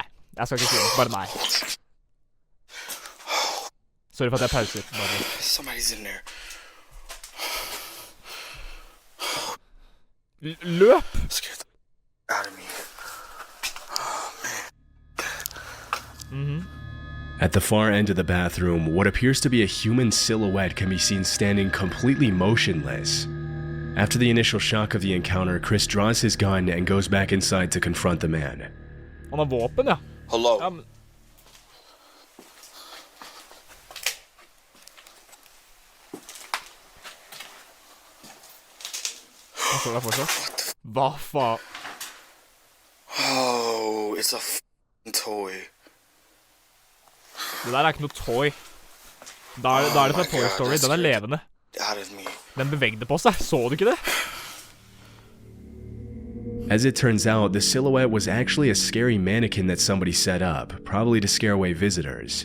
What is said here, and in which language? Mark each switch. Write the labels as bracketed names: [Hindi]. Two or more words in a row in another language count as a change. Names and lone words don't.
[Norwegian] Jeg skal ikke si det. Bare nei. Sorry for at jeg pauser. [English] Somebody's in there. [Norwegian] Løp! [English] Scared the out of me. Oh, man. At the far end of the bathroom, what appears to be a human silhouette can be seen standing completely motionless. After the initial shock of the encounter, Chris draws his gun and goes back inside to confront the man. [Norwegian] Han har våpen, ja. Hello. Ja, men... Han står der fortsatt. Hva faen? [English] Oh, it's a f***ing toy. [Norwegian] Det der er ikke noe toy. Da er det fra Toy Story. Den er levende. Den bevegde på seg. Så du ikke det? [English] As it turns out, the silhouette was actually a scary mannequin that somebody set up, probably to scare away visitors.